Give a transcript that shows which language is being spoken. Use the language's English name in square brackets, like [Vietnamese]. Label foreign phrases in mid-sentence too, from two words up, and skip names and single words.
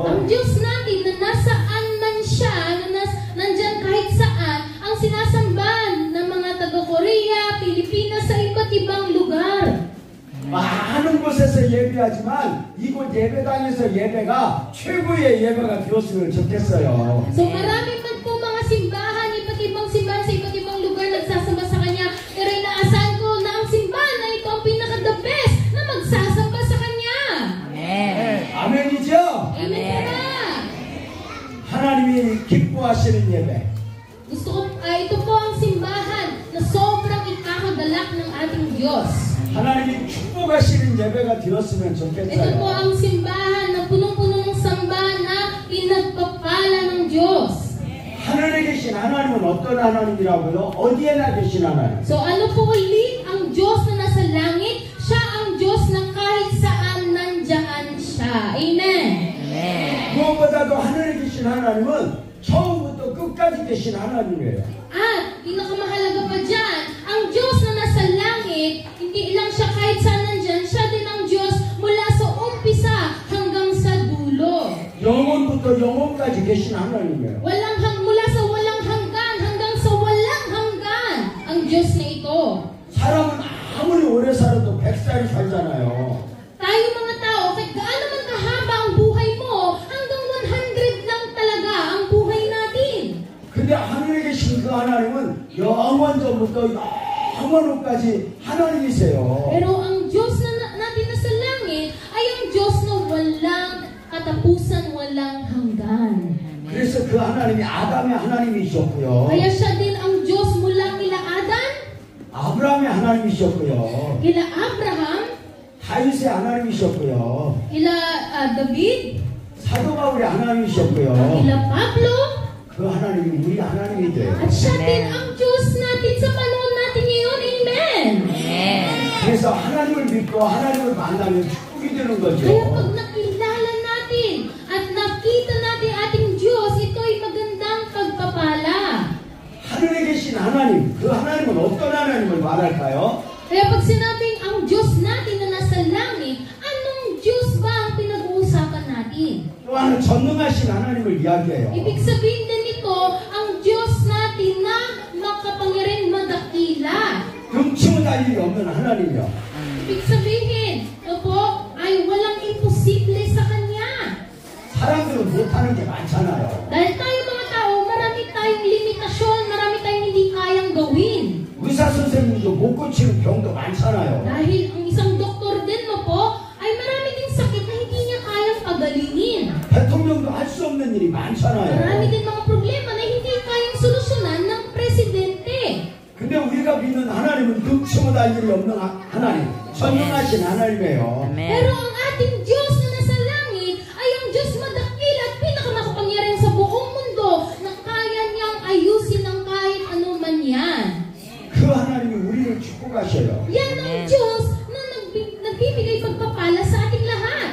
[Filipino] Ang Diyos natin na nasaan man siya, nandyan kahit saan, ang sinasambahan ng mga taga-Korea, Pilipinas sa iba't ibang lugar. [Korean] 많은 곳에서 예배하지만 이곳 예배당에서 예배가 최고의 예배가 되었으면 좋겠어요. [Filipino] So marami man po mga simbahan, iba't ibang simbahan sa iba't ibang lugar nagsasamba sa Kanya. Pero inaasahan ko na ang simbahan na ito ang pinaka- [English] the best [Filipino] na magsasamba sa Kanya. Amen. [Korean] 아멘이죠? [Filipino] Amen. [Korean] 하나님이 기뻐하시는 예배. [Filipino] Gusto ko, ito po ang simbahan na sobrang ikakagalak ng ating Diyos. [Korean] 하나님이 축복하시는 예배가 되었으면 [Filipino] Ito po [Korean] 좋겠어요. [Filipino] ang simbahan na punong-puno ng samba na pinagpapala ng Diyos. [Korean] 하늘에 계신 하나님은 어떤 하나님이라고요? 어디에나 계신 하나님. [Filipino] So ano po ulit ang Diyos na nasa langit? Siya ang Diyos na kahit saan nandyan siya. Amen. Amen. [Korean] 무엇보다도 하늘에 계신 하나님은 처음부터 끝까지 계신 하나님이에요. [Filipino] At pinakamahalaga pa dyan, ang Diyos na nasa langit, hindi lang siya kahit saan nandyan, siya din ang Diyos mula sa umpisa hanggang sa dulo. [Korean] 영원부터 영원까지 계신 하나님이에요. [Filipino] Mula sa walang hanggan hanggang sa walang hanggan ang Diyos na ito. [Korean] 사람은 아무리 오래 살아도 100살이 살잖아요. [Filipino] Tayo mga tao, kahit gaano man kahaba ang buhay mo, hanggang 100 lang talaga ang buhay natin. [Korean] 근데 하늘에 계신 그 하나님은 영원 전부터 영원 후까지 하나님이세요. [Filipino] Pero ang Diyos natin na sa langit ay ang Diyos na walang katapusan, walang hanggan. [Korean] 그래서 그 하나님이 아담의 하나님이셨고요. [Filipino] Kaya siya din ang Diyos mula kila Adan, [Korean] 아브라함의 하나님이셨고요. [Filipino] kila Abraham, [Korean] 다윗의 하나님이셨고요. [Filipino] kila David, [Korean] 사도 바울의 하나님이셨고요. [Filipino] kila Pablo, [Korean] 그 하나님이 우리 하나님이 돼요. [Filipino] at siya din Amen. ang Diyos natin sa panahon natin ngayon. Amen! Amen. [Korean] 그래서 하나님을 믿고 하나님을 만나면 축복이 되는 [Filipino] Kaya [Korean] 거죠. [Filipino] pag nakilala natin at nakita natin ating Diyos, ito ay magandang pagpapala. [Korean] 하늘에 계신 하나님, 그 하나님은 어떤 하나님을 말할까요? [Filipino] Kaya pag sinabing ang Diyos natin na nasa langit, anong Diyos ba ang pinag-uusapan natin? [Korean] 또 하나 전능하신 하나님을 이야기해요. [Filipino] Ibig sabihin din nito, ang Diyos natin na makapangyarihan madakila. [Korean] 등치고 달 일이 없는 하나님이요. [Filipino] Ibig sabihin, ito po, ay walang imposible sa Kanya. [Korean] 사람들은 못하는 게 많잖아요. [Filipino] Dahil tayo mga tao, marami tayong limitasyon, marami tayong hindi kayang gawin. [Korean] 의사 선생님도 못 고치는 병도 많잖아요. [Filipino] Dahil ang isang doktor din mo po, ay marami ding sakit na hindi niya kayang pagalingin. [Korean] 대통령도 할 수 없는 일이 [Filipino] Marami [Korean] 많잖아요. [Filipino] din mga problema na hindi kayang solusyonan ng presidente. [Korean] 근데 우리가 믿는 하나님은 등치고 달 일이 없는 하나님, 전능하신 하나님이에요. [Filipino] Pero Amen. ang ating Diyos na nasa langit ay ang Diyos madakil at pinakamakapangyarihan sa buong mundo na kaya niyang ayusin ang kahit ano man yan. [Korean] 그 하나님이 우리를 축복하셔요. [Filipino] Yan ang Amen. Diyos na nagbibigay pagpapala sa ating lahat.